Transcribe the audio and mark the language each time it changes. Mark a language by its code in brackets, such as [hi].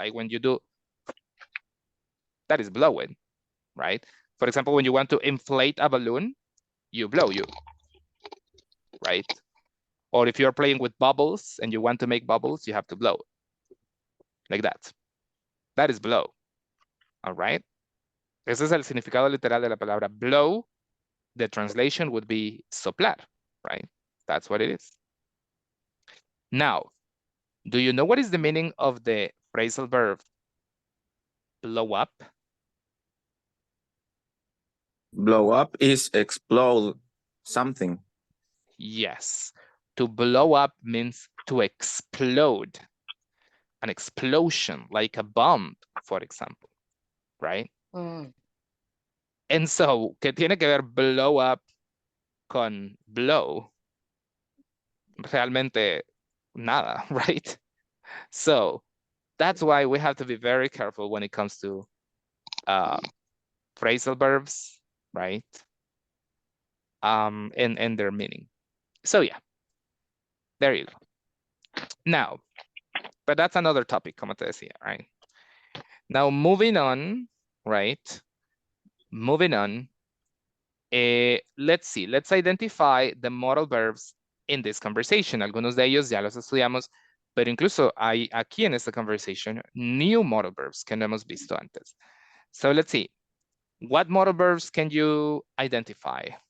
[en] Like when you do, that is blowing, right? For example, when you want to inflate a balloon, you blow, right? Or if you're playing with bubbles and you want to make bubbles, you have to blow. Like that. That is blow. All right? [es] Ese es el significado literal de la palabra blow. [en] The translation would be soplar, right? That's what it is. Now, do you know what is the meaning of the phrasal verb blow up? Blow up is explode something. Yes. To blow up means to explode. An explosion, like a bomb, for example, right? And so, [es] ¿qué tiene que ver blow up con blow? Realmente nada, right? [en] So that's why we have to be very careful when it comes to phrasal verbs, right? And their meaning. So yeah, there you go. Now, but that's another topic, [es] como te decía, [en] right? Now moving on, right? Moving on, let's see, let's identify the modal verbs in this conversation. [es] Algunos de ellos ya los estudiamos, pero incluso hay aquí en esta conversation new modal verbs que no hemos visto antes. [en] So let's see, what modal verbs can you identify?